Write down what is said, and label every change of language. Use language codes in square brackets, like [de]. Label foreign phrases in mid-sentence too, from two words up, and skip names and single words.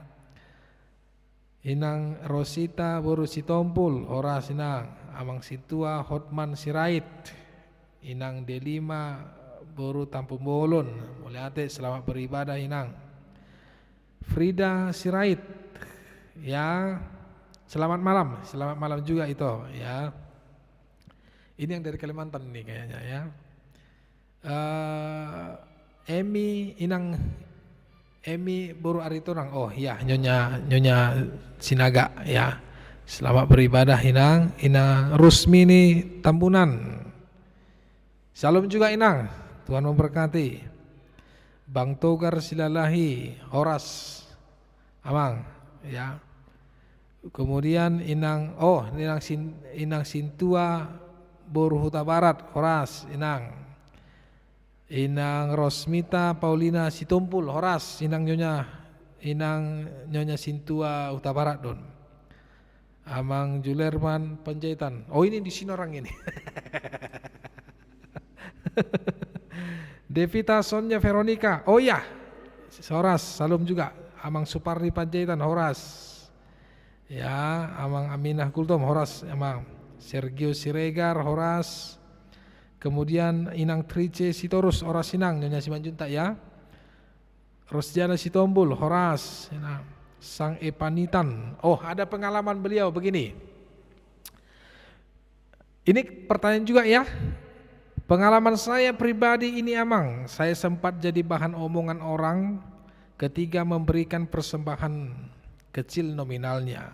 [id] Inang Rosita Boru Sitompul, [bbc] Horas Inang. [id] Amang Situa Hotman Sirait, Inang Delima Boru Tampung Bolon, Molate, selamat beribadah Inang. Frida Sirait, ya, selamat malam juga itu, ya. Ini yang dari Kalimantan nih kayaknya, ya. Inang Emi Boru Aritonang, oh ya, Nyonya Sinaga, ya. Selamat beribadah Inang. Inang Rusmini Tambunan, Salam juga Inang, Tuhan memberkati. Bang Togar Silalahi, [bbc] Horas, amang, [id] ya. Kemudian Inang Sintua Boru Huta Barat, [bbc] Horas Inang. [id] Inang Rosmita Paulina Sitompul, [bbc] Horas, Inang [id] Nyonya Sintua Huta Barat don. Amang Julerman Panjaitan. Oh, ini di sini orang ini. Devita Sonia Veronica, oh ya, Horas, salam juga. Amang Supardi Panjaitan, Horas, ya. Amang Aminah Kultom, Horas. Amang Sergio Siregar, Horas. Kemudian Inang Trice Sitorus, [bbc] Horas Inang, [id] Nyonya Simanjunta, ya. Rosjana Sitombul, Horas, ya. Sang Epanitan, oh ada pengalaman beliau begini. Ini pertanyaan juga, ya. Pengalaman saya pribadi ini amang, saya sempat jadi bahan omongan orang ketika memberikan persembahan kecil nominalnya.